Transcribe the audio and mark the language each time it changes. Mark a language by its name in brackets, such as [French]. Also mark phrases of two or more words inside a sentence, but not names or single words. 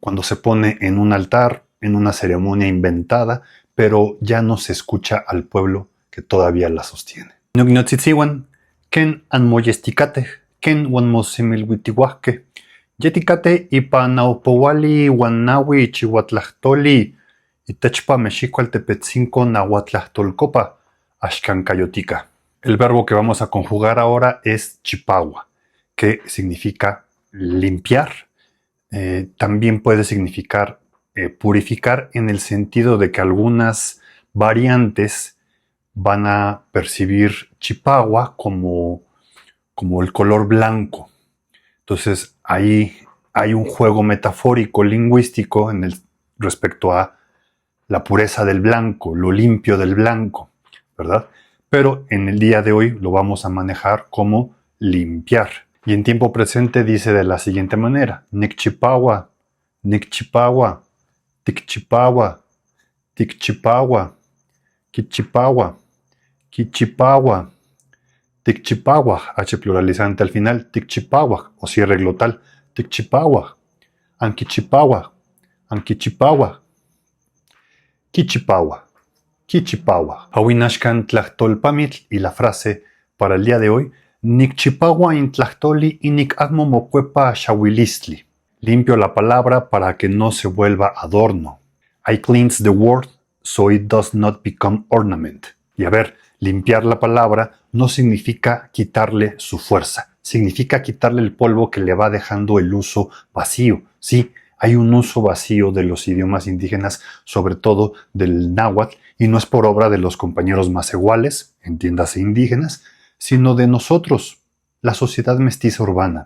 [Spanish] cuando se pone en un altar, en una ceremonia inventada, pero ya no se escucha al pueblo que todavía la sostiene. [Nahuatl languages] Nugnotzitziwan, ken anmoyesticate, ken wanmosimilhuitihuasque, yeticate ipa naupowali wanawi chihuatlahtoli, itechpa mexicualtepetzinco nahuatlahtolcopa, axcancayotica. [Spanish] El verbo que vamos a conjugar ahora es chipagua, que significa limpiar. También puede significar purificar, en el sentido de que algunas variantes van a percibir chipagua como el color blanco. Entonces ahí hay un juego metafórico lingüístico respecto a la pureza del blanco, lo limpio del blanco, ¿verdad? Pero en el día de hoy lo vamos a manejar como limpiar. Y en tiempo presente dice de la siguiente manera: [Nahuatl languages] Nicchipagua, Nicchipagua, Ticchipagua, Ticchipagua, Kichipagua, Kichipagua, Ticchipagua, [Spanish] H pluralizante al final, [Nahuatl languages] Ticchipagua, [Spanish] o cierre glotal, [Nahuatl languages] Ticchipagua, Anquichipagua, Anquichipagua, Kichipagua, Kichipagua. Awinashkan tlachtolpamitl, [Spanish] y la frase para el día de hoy: [Nahuatl languages] Nicchipagua in tlachtoli y nic agmo mocuepa shawilistli. [Spanish] Limpio la palabra para que no se vuelva adorno. [English] I cleanse the word so it does not become ornament. [Spanish] Y a ver, limpiar la palabra no significa quitarle su fuerza, significa quitarle el polvo que le va dejando el uso vacío. Sí, hay un uso vacío de los idiomas indígenas, sobre todo del náhuatl, y no es por obra de los compañeros macehuales, entiéndase indígenas, sino de nosotros, la sociedad mestiza urbana.